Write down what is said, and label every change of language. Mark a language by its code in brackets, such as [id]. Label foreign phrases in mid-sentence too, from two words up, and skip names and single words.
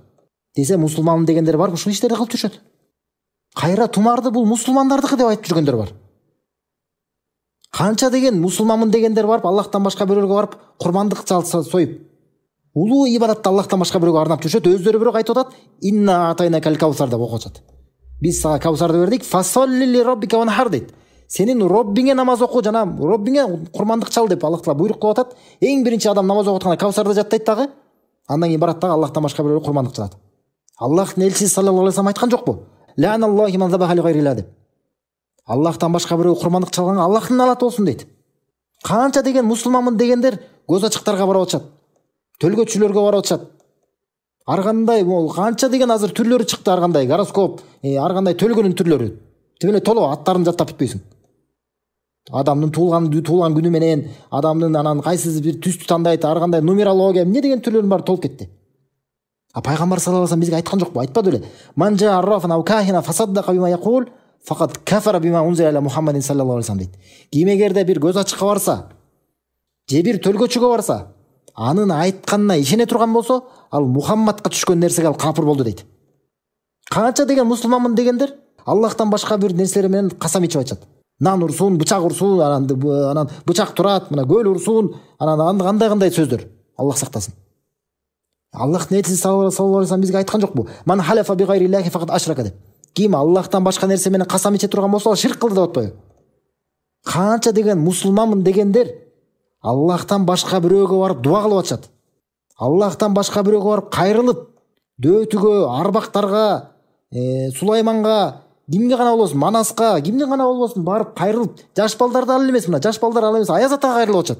[ky] Десе мусулман дегендер бар, ушул иштерди кылып жүрүшөт. Кайра тумарды бул мусулмандардыкы деп айтып жүргөндөр бар. Канча деген мусулманмын дегендер барып, Аллахтан башка бирөөгө барып курмандык союп, улуу ибадатты Аллахтан башка бирөөгө арнап жүрүшөт. Өздөрү бирок айтып атат: [ar] "إنا أعطيناك الكوثر" [ky] деп окушат. Биз сага каусарды бердик, [ar] فصل لربك وانحر [ky] дейт. Сенин Роббиңе намаз оку жана Роббиңе курмандык чал деп Аллах Таала буйрук кылып атат. Эң биринчи адам намаз окутканда каусарды жаттайт дагы, андан кийин барат дагы Аллахтан башка бирөөгө курмандык чалат. Аллахтын элчиси [ar] صلى الله عليه وسلم [ky] айткан жокпу? [ar] لعن الله من ذبح لغير الله деп. [ky] Аллахтан башка бирөөгө курмандык чалганга Аллахтын налаты болсун дейт. Канча деген мусулманмын дегендер көз ачыктарга барып атышат. Төлгөчүлөргө барып атышат. Ар кандай канча деген азыр түрлөрү чыкты, ар кандай гороскоп, ар кандай төлгөнүн түрлөрү. Тим эле толо аттарын жаттап бүтпөйсүң. Адамдын туулган күнү менен, адамдын анан кайсы бир түстү тандайт, ар кандай нумерология, эмне деген түрлөрүн баары толуп кетти. А пайгамбар [ar] صلى الله عليه وسلم [ky] бизге айткан жокпу? Айтпады беле? [ar] من أتى عرافا أو كاهنا فصدقه بما يقول فقد كفر بما أنزل على محمد صلى الله عليه وسلم дейт. [ky] Ким эгерде бир көз ачыкка барса, же бир төлгөчүгө барса, анын айтканына ишене турган болсо, ал Мухаммадка түшкөн нерсеге ал капыр болду дейт. Канча деген мусулманмын дегендер Аллахтан башка бир нерселер менен касам ичип айтышат. Нан урсуун, бычак урсуун, анан бычак турат, мына көл урсуун, анан кандай сөздөр. Аллах сактасын. Аллахтын элчиси [ar] صلى الله عليه وسلم [ky] бизге айткан жокпу? [ar] من حلف بغير الله فقد أشرك деп. [ky] Ким Аллахтан башка нерсе менен касам иче турган болсо, ал ширк кылды деп атпайбы? Канча деген мусулманмын дегендер Аллахтан башка бирөөгө барып дуа кылып атышат. Аллахтан башка бирөөгө барып кайрылып, дөтүгө, арбактарга, Сулайманга, кимге гана болбосун, Манаска, кимге гана болбосун барып кайрылып, жаш балдарды ал эмес, мына жаш балдар ал эмес, Аяз атага кайрылып атышат.